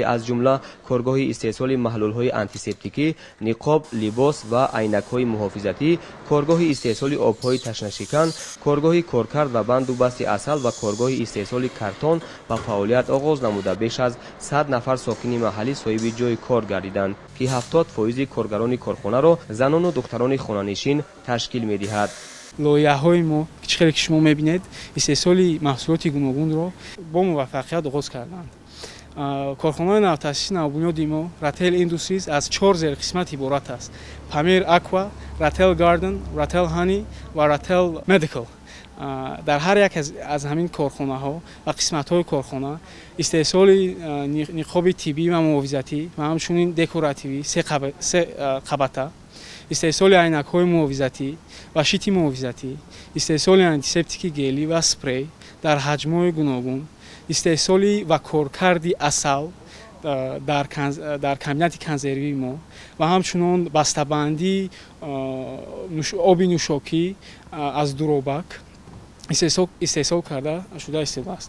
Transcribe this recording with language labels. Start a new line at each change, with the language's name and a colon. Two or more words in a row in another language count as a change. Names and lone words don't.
Tajik: аз ҷумла коргоҳи истеҳсоли маҳлулҳои антисептикӣ, ниқоб, либос ва айнакҳои муҳофизатӣ, коргоҳи истеҳсоли обҳои ташнашикан, коргоҳи коркард ва банду басти асал ва коргоҳи истеҳсоли картон ба фаъолият оғоз намуда беш аз 100 нафар сокини маҳаллӣ соҳиби ҷои кор гардиданд, ки 70% коргарони корхонаро занону духтарони хонанишин ташкил медиҳад. лоиҳаҳои мо ки хеле ки шумо мебинед истеҳсоли маҳсулоти гуногунро бо муваффақият оғоз карданд. корхонаи навтаъсиси навбунёди мо Ratel Industries аз 4 зерқисмат иборат аст: Pamir Aqua, Ratel Garden, Ratel Honey ва Ratel Medical. дар ҳар як аз ҳамин корхонаҳо ва қисматҳои корхона истеҳсоли ниқоби тиббӣ ва муҳофизатӣ ва ҳамчунин декоративӣ се қабата, истеҳсоли айнакҳои муҳофизатӣ ва шити муҳофизатӣ, истеҳсоли антисептики гелӣ ва спрей дар ҳаҷмҳои гуногун, истеҳсоли ва коркарди асал дар кабинати консервии мо ва ҳамчунон бастабандӣ оби нӯшокӣ аз дуробак истеҳсол карда шуда истифода аст.